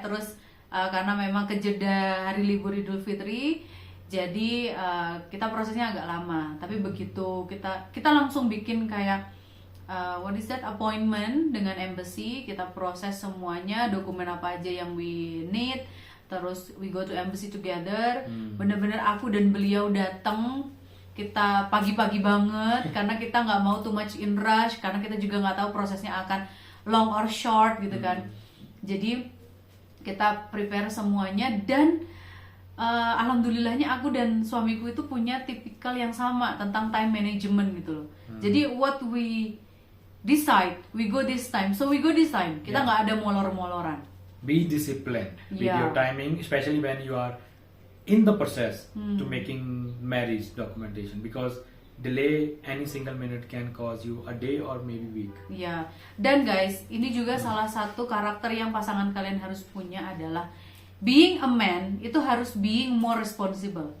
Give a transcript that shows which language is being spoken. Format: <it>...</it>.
<id>Terus karena memang kejeda hari libur Idul Fitri, jadi kita prosesnya agak lama. Tapi begitu kita langsung bikin kayak</id> <en>what is that,</en> <id>appointment dengan embassy, kita proses semuanya, dokumen apa aja yang</id> <en>we need. Terus we go to embassy together.</en> <id>Bener-bener aku dan beliau datang. Kita pagi-pagi banget karena kita nggak mau</id> <en>too much in rush,</en> <id>karena kita juga nggak tahu prosesnya akan</id> <en>long or short</en> <id>gitu kan. Jadi kita prepare semuanya dan alhamdulillahnya aku dan suamiku itu punya tipikal yang sama tentang time management gitu loh.</id> <en>Jadi what we decide, we go this time, so we go this time.</en> <id>Kita nggak ada molor-moloran.</id> <en>Be disciplined with your timing, especially when you are in the process to making marriage documentation, because delay any single minute can cause you a day or maybe week.</en> <id>Ya, dan guys, ini juga salah satu karakter yang pasangan kalian harus punya adalah being a man itu harus being more responsible.</id>